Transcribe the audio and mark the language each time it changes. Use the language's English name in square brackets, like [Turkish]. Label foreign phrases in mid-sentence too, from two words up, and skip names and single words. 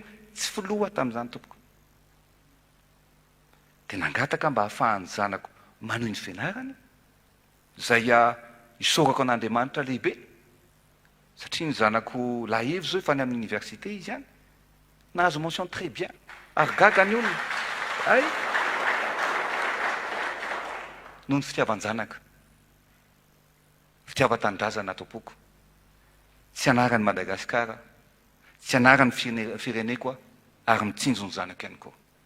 [Malagasy] Tsy filoha tamin'izany tompoko. Tena angataka mba ahafahany zanako manohy ny fianarany zay isorako an'Andriamanitra lehibe, satria ny zanako lahevy zao efa any amin'ny université izy any nahazo [French] mention très bien [Malagasy] ary gaga ny olona. Ay, noho ny fitiavan-janaka, fitiavan-tanindrazana tompoko. Tsy anarany Madagasikara, tsy anarany fireneko ary mitsinjo ny zanako ihany koa.